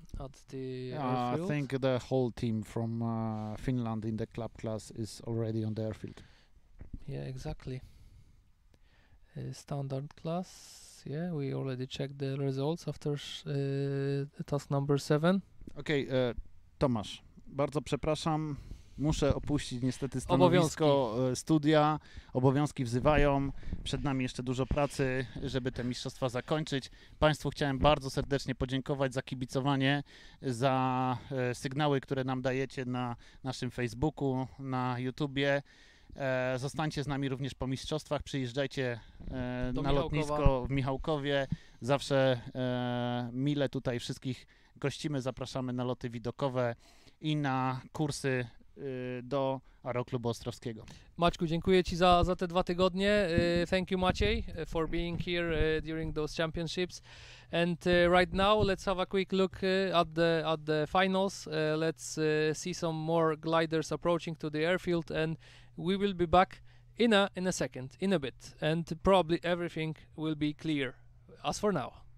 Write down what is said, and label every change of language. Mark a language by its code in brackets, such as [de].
[en] I airfield. think the whole team from Finland in the club class is already on the airfield. Yeah, exactly. Standard class. Yeah, we already checked the results after task number 7. [pl] Okej, Tomasz, bardzo przepraszam. Muszę opuścić niestety stanowisko studia. Obowiązki wzywają. Przed nami jeszcze dużo pracy, żeby te mistrzostwa zakończyć. Państwu chciałem bardzo serdecznie podziękować za kibicowanie, za sygnały, które nam dajecie na naszym Facebooku, na YouTubie. Zostańcie z nami również po mistrzostwach. Przyjeżdżajcie na lotnisko w Michałkowie. Zawsze mile tutaj wszystkich gościmy. Zapraszamy na loty widokowe i na kursy do Aeroklubu Ostrowskiego. Maćku, dziękuję Ci za te 2 tygodnie. [en] Thank you, Maciej, for being here during those championships. And right now, let's have a quick look at the finals. Let's see some more gliders approaching to the airfield, and we will be back in a second, in a bit, and probably everything will be clear as for now.